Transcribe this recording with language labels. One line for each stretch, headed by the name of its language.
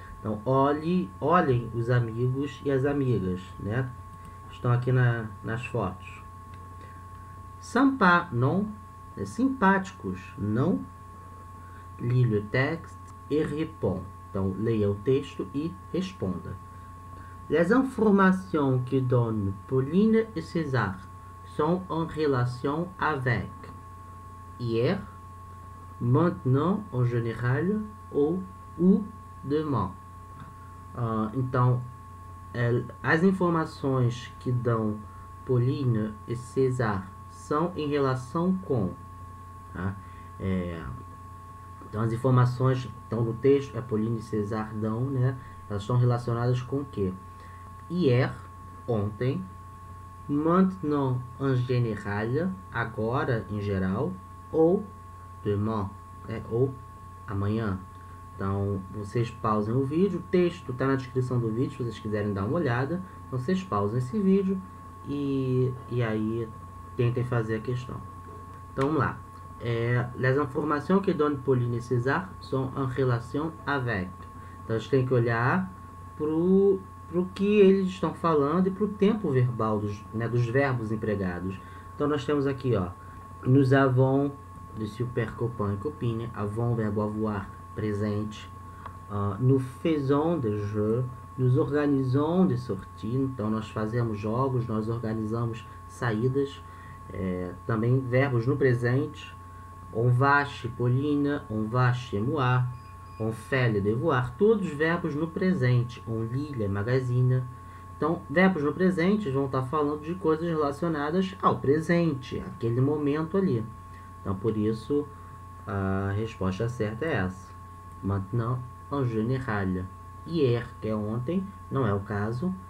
Portuguese: Então, olhem os amigos e as amigas, né? Estão aqui nas fotos.
French: Sympa, non?
Portuguese: Simpáticos, não?
French: Lis le texte et réponds.
Portuguese: Então, leia o texto e responda.
French: Les informations que donnent Pauline et César sont en relation avec hier, maintenant en général ou demain.
Portuguese: Então, as informações que dão Pauline e César são em relação com. Tá? Então, as informações que estão no texto, Pauline e César dão, né? Elas estão relacionadas com o quê? Hier, ontem.
French: Maintenant, en général,
Portuguese: agora, em geral. Ou demain, ou amanhã. Então, vocês pausem o vídeo, o texto está na descrição do vídeo, se vocês quiserem dar uma olhada. Então, vocês pausem esse vídeo e aí tentem fazer a questão. Então, vamos lá.
French: Les informations que donnent Pauline et César sont en relation avec.
Portuguese: Então, a gente tem que olhar pro que eles estão falando e pro tempo verbal dos verbos empregados. Então, nós temos aqui, ó,
French: nous avons de super copain et copine,
Portuguese: avons, verbo avoir, presente.
French: Nous faisons des jeux, nous organisons des sorties.
Portuguese: Então, nós fazemos jogos, nós organizamos saídas. Também verbos no presente.
French: On va chez Pauline, on va chez moi, on fait le devoir.
Portuguese: Todos os verbos no presente.
French: On lit le magazine.
Portuguese: Então, verbos no presente vão estar falando de coisas relacionadas ao presente, aquele momento ali. Então, por isso, a resposta certa é essa.
French: Maintenant, en général.
Portuguese: Hier, que é ontem, não é o caso.